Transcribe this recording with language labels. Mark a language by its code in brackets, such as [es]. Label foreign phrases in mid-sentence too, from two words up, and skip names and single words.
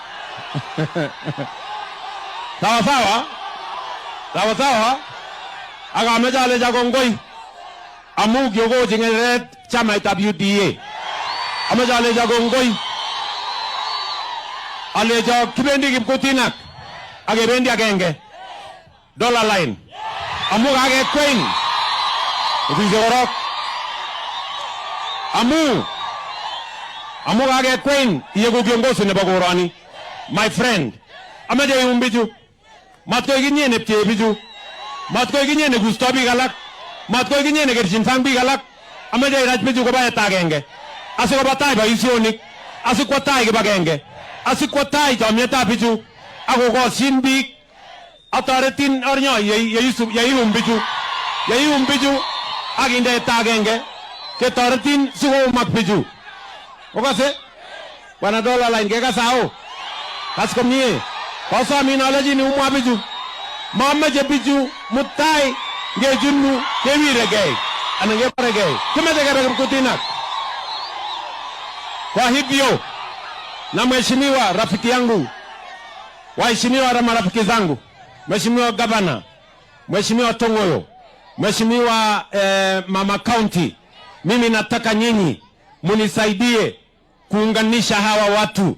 [kln] Sawa. Akameche alecha kongoi. Amu kiokochi ng'eret chamaitab UDA. Ameche alecha kongoi. Alecha kibendi kipkutinak. Akebendi agenge. Dollar line. Amu kakekwein. Ofisi korok. Amu kakekwein iyeku kiongozi nebo koroni. [en] My friend. [kln] Ameche ium bichu. Matkoi kinye nepchee bichu. Matkoi kinye negusto biik alak. Matkoi kinye nekerchin sang biik alak. Ameche irach bichu koba eta agenge. Asikoba tai boisionik. Asikwo tai kibagenge. Asikwo tai chomyetab bichu. Akokoshin biik. Atoretin ornyo yeium bichu. Akinde eta agenge. Ketoretin sikoumak bichu. Okase? Bwana Dollar Line kekasao. Kas komie. Kosomin alechi ni umwa bichu. Mameche bichu mutai ngechunu kewiregei anan kebaregei. Kimeche kebe kipkutinak. [sw] Kwa hivyo na mheshimiwa rafiki yangu, waheshimiwa na marafiki zangu, Mheshimiwa Gavana, Mheshimiwa Tongoyo, Mheshimiwa Mama County, mimi nataka nyinyi munisaidie kuunganisha hawa watu.